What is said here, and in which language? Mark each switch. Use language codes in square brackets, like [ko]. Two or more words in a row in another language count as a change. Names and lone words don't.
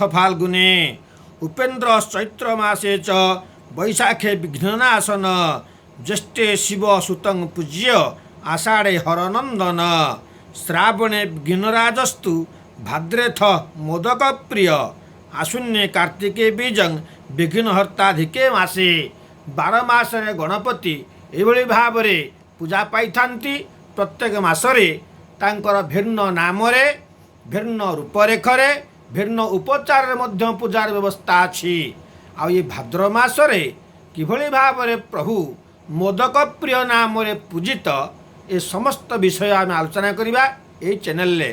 [sa] फाल्गुने उपेन्द्र चैत्र मासे च वैशाखे विघ्ननाशन ज्येष्ठे शिव सुतं पूज्य आषाढ़े हरनंदन श्रावणे विघ्नराजस्तु भाद्रेथ मोदक प्रिय आशुन्ये कार्तिके बीजं विघ्नहर्ताधिके मासे 12 [or] ମାସରେ ଗଣପତି ଏଭଳି ଭାବରେ ପୂଜା ପାଇଥାନ୍ତି। ପ୍ରତ୍ୟେକ ମାସରେ ତାଙ୍କର ଭିନ୍ନ ନାମରେ ଭିନ୍ନ ରୂପରେଖରେ ଭିନ୍ନ ଉପଚାରରେ ମଧ୍ୟ ପୂଜାର ବ୍ୟବସ୍ଥା ଅଛି। ଆଉ ଏ ଭାଦ୍ର ମାସରେ କିଭଳି ଭାବରେ ପ୍ରଭୁ ମୋଦକ ପ୍ରିୟ ନାମରେ ପୂଜିତ ଏ ସମସ୍ତ ବିଷୟ ଆମେ ଆଲୋଚନା କରିବା ଏହି ଚ୍ୟାନେଲରେ।